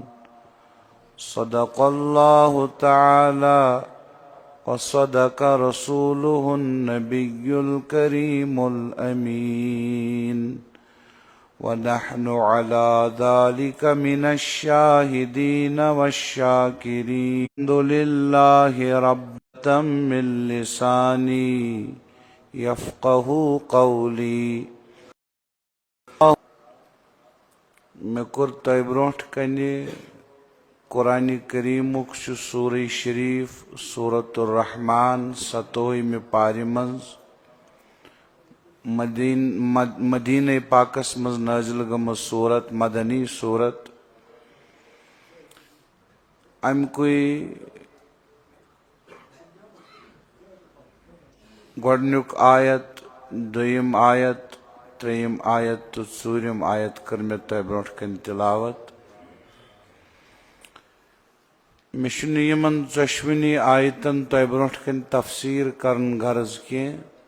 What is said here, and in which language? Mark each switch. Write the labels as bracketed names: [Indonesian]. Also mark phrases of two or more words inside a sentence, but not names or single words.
[Arabic] صدق الله تعالى وصدق رسوله النبي الكريم الأمين، ونحن على ذلك من الشاهدين والشاكرين. الحمد لله رب من لساني يفقه قولي. [Kashmiri] میں کور تہ برونٹ کنہ قرآن کریم سورہ شریف سورۃ الرحمن 7 پارِ منز مدینہ پاکس مز نازل گمز صورت، مدنی صورت. ام کوئی گۄڈنیُک آیت، دویم آیت، ترٛیٚیِم آیت تہٕ ژوٗرِم آیت کٔر مےٚ تۄہہِ برونٛٹھ کَنہِ تِلاوت. مےٚ چھُنہٕ یِمن ژۄشوٕنی آیتن تۄہہِ برونٛٹھ کَنہِ تفسیٖر کرُن غرض کینٛہہ.